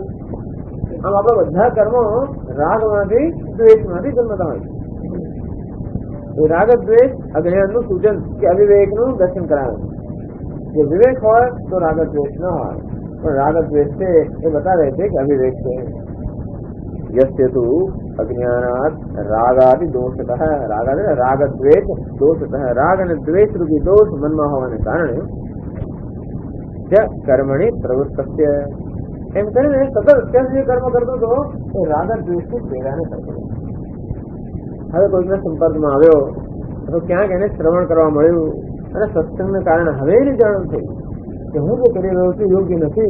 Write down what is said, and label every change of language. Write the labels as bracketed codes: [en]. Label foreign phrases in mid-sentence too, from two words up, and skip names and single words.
[gu] આમ આપણા બધા કર્મો રાગમાંથી દ્વેષમાંથી જન્મતા હોય. એ રાગ દ્વેષ અજ્ઞાનનું સૂચન કે અવિવેકનું દર્શન કરાવે. જો વિવેક હોય તો રાગ દ્વેષ ન હોય, પણ રાગ દ્વેષ છે એ બતા રહે છે કે અવિવેક છે. [sa] यस्य तु अज्ञानात् रागादि दोषतः, रागादि राग द्वेष दोषतः, राग [gu] અને દ્વેષ રૂપી દોષ મનમાં હોવાને કારણે જ [sa] कर्मणी प्रवृत्तस्य, [gu] એમ કરીને સતત અત્યાર જે કર્મ કરતો હતો એ રાગ દ્વેષથી પ્રેરાને કરતો. હવે કોઈકના સંપર્કમાં આવ્યો તો ક્યાંક એને શ્રવણ કરવા મળ્યું અને સત્સંગને કારણે હવે એની જાણ થઈ કે હું જે કરી રહ્યો છું યોગ્ય નથી.